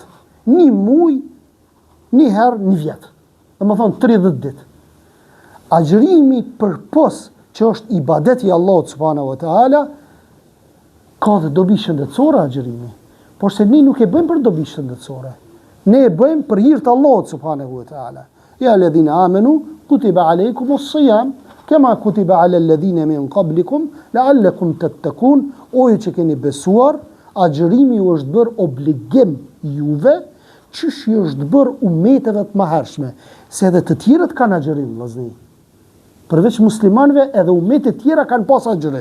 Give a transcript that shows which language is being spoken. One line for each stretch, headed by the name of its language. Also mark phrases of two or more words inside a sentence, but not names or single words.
Albanian: Një muj, një herë në vjet. Dhe më thonë 30 ditë. Agjërimi për pos që është ibadeti Allahut
Arabic: سبحانه وتعالى,
Albanian: ka dhe dobi shëndetësore agjërimi. Por se ne nuk e bëjmë për dobi shëndetësore. Ne e bëjmë për hir të Allahut
Arabic: سبحانه وتعالى يا الذين آمنوا كتب عليكم الصيام كما كتب على الذين من قبلكم لعلكم تتقون.
Albanian: O ju që keni besuar, agjërimi ju është bërë obligim juve, çish ju është bërë umeteve të mëhershme, se edhe të tjerët kanë agjërim vëllazëri. Përveç muslimanëve edhe umetet të tjera kanë pas agjërim.